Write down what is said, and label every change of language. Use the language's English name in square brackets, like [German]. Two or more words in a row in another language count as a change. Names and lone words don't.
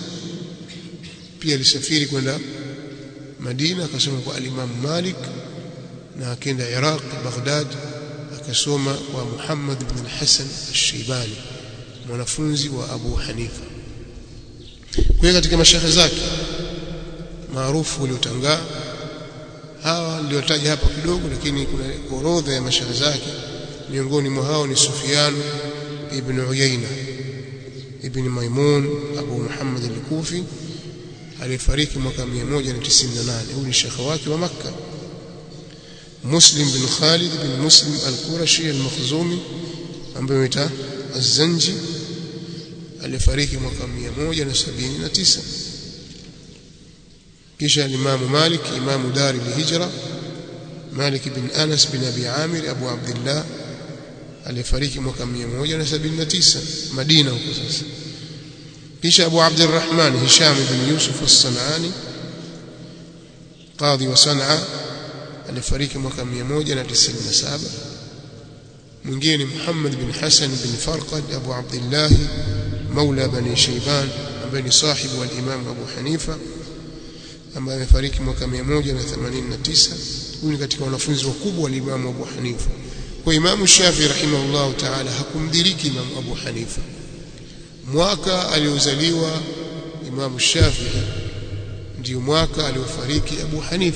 [Swahili] Pia alisafiri kwenda Madina akasoma kwa al-Imam Malik, na akaenda Iraq Baghdad akasoma kwa Muhammad ibn al-Hasan al-Shaybani, mwanafunzi wa Abu Hanifa. Kwa hiyo katika mashaikh zake maarufu waliotangaa hawa niliotaja hapa kidogo, lakini kuna orodha ya mashaikh zake. Miongoni mwa hao ni Sufyan ibn Uyayna ibn Maimun Abu Muhammad al-Kufi, alifariki mwaka 198. Huyu ni shekhi wake wa Makkah. Muslim bin Khalid bin Muslim al-Qurashi al-Makhzumi ambaye anaitwa az-Zanji, alifariki mwaka 179. Kisha al-Imam Malik, Imam Dar al-Hijra, Malik bin Anas bin Abi Amir Abu Abdullah, alifariki mwaka 179 Madina huko sasa. Kisha Abu Abdurrahman Hisham bin Yusuf as-San'ani, qadhi wa San'a, alifariki mwaka 197. Mwingine Muhammad bin Hasan bin Farqad Abu Abdullah [Arabic] مولى بني شيبان, [Swahili] ambaye ni sahibu al-Imam Abu Hanifa, ambaye amefariki mwaka 189. Huyu ni katika wanafunzi wakubwa wa Imam Abu Hanifa. Kwa Imam Shafi'i [Arabic] رحمه الله تعالى [Swahili] hakumdiriki Imam Abu Hanifa. Mwaka aliozaliwa Imam Shafi'i ndio mwaka aliofariki Abu Hanifa.